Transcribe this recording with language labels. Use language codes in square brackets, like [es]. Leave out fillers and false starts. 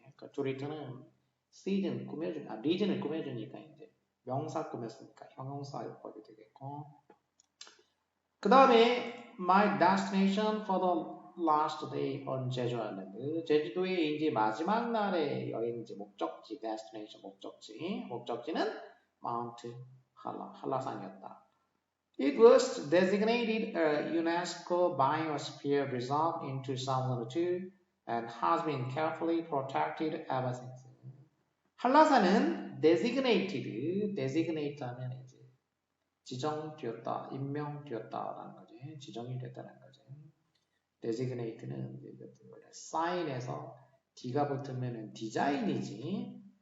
[ko] 그 [en] to return [ko] 은 시즌 리즌을 꾸며주니까 이제 명사 꾸몄으니까 형용사용법이 되겠고. 그 다음에 [en] my destination for the last day on Jeju Island. [ko] 제주도의 이제 마지막 날의 여행지 목적지 destination 목적지는 Mount 한라산이었다. [en] It was designated a UNESCO Biosphere Reserve in 2002 and has been carefully protected ever since. [ko] 한라산은 designate 하면 이제 지정되었다, 임명되었다라는 거지. 지정이 됐다는 거지. designate는 sign에서 D가 붙으면은 디자인이지.